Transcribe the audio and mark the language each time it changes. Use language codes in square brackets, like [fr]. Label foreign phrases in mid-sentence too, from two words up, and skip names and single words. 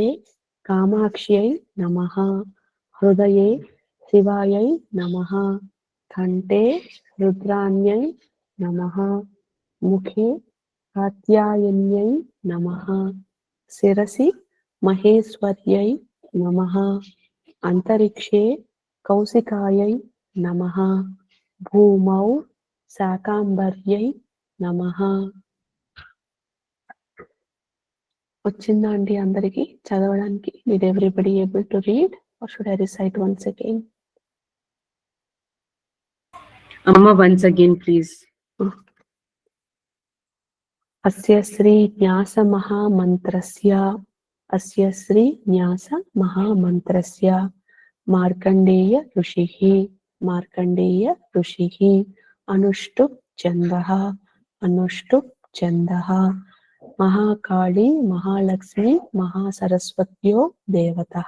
[sa] कामाक्ष्यै नमः, हृदये शिवायै नमः, कण्ठे रुद्राण्यै नमः, मुखे कात्यायन्यै नमः, शिरसि महेश्वर्यै नमः, अंतरिक्षे कौशिकायै नमः, भूमौ शाकांबर्यै नमः। [te] వచ్చిందా అండి అందరికి చదవడానికి? [en] Did everybody able to read or should I recite once again? Amma, once again, please. [sa] अस्य श्री न्यास महामन्त्रस्य मार्कण्डेय ऋषिः अनुष्टुप् छन्दः महाकाली महालक्ष्मी महासरस्वत्यो देवतः।